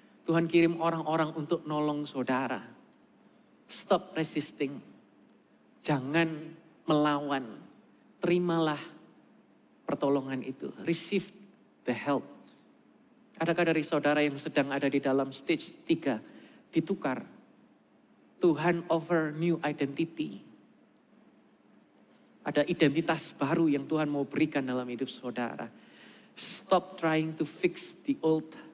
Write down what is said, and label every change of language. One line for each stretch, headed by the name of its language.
Indonesian: Tuhan kirim orang-orang untuk nolong saudara.
English: Stop resisting.
Indonesian: Jangan melawan. Terimalah pertolongan itu.
English: Receive the help.
Indonesian: Adakah dari saudara yang sedang ada di dalam stage 3 ditukar?
English: Tuhan offer new identity.
Indonesian: Ada identitas baru yang Tuhan mau berikan dalam hidup saudara.
English: Stop trying to fix the old.